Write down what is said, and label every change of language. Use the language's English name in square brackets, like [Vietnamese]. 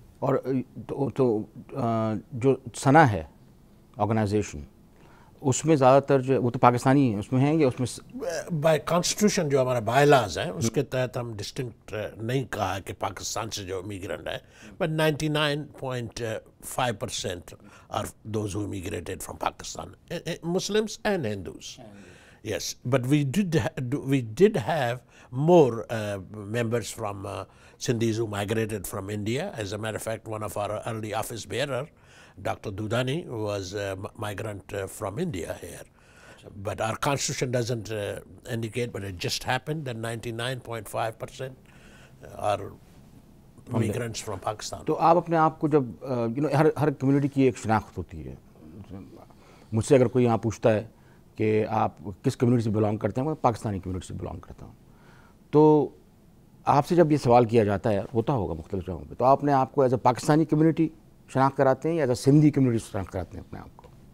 [Urdu] اور تو جو سنا ہے آرگنائزیشن، اس میں زیادہ تر جو وہ تو پاکستانی اس میں ہیں یا اس میں [English] by constitution [Urdu] جو ہمارا بائی لاز ہیں اس کے تحت ہم ڈسٹنکٹ نہیں کہا کہ پاکستان سے جو امیگرنٹ ہے، [English] But 99.5% are those who immigrated from Pakistan, Muslims and Hindus. Yes, but we did have more members from Sindhis who migrated from India. As a matter of fact, one of our early office bearer, Dr. Dudani, was a migrant from India here. But our constitution doesn't indicate, but it just happened that 99.5% are migrants from Pakistan. [Urdu] تو آپ اپنے آپ کو جب ہر community کی ایک شناخت ہوتی ہے، مجھ سے اگر کوئی یہاں پوچھتا ہے کہ آپ کس کمیونٹی سے بلانگ کرتے ہیں، میں پاکستانی کمیونٹی سے بلانگ کرتا ہوں، تو آپ سے جب یہ سوال کیا جاتا ہے، ہوتا ہوگا مختلف جگہوں پہ، تو آپ نے آپ کو ایز اے پاکستانی کمیونٹی شناخت کراتے ہیں یا ایز اے سندھی کمیونٹی شناخت کراتے ہیں اپنے آپ کو؟